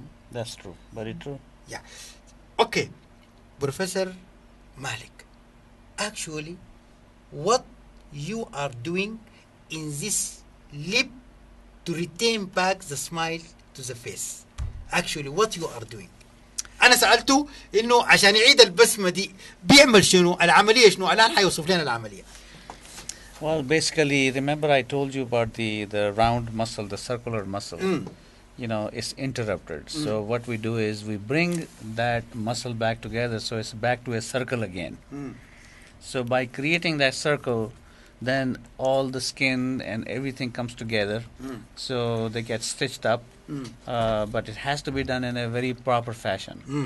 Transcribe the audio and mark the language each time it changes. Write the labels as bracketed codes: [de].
[en] That's true. Very true. Yeah. Okay. Professor Malik, actually, what you are doing in this lip to retain back the smile to the face, actually what you are doing. [ar] انا سألته انه عشان يعيد البسمة دي بيعمل شنو، العملية شنو، الان حيوصف لنا العملية. [en] Well, basically, remember I told you about the round muscle, the circular muscle. You know, it's interrupted. So what we do is we bring that muscle back together, so it's back to a circle again. So by creating that circle, then all the skin and everything comes together, so they get stitched up, but it has to be done in a very proper fashion.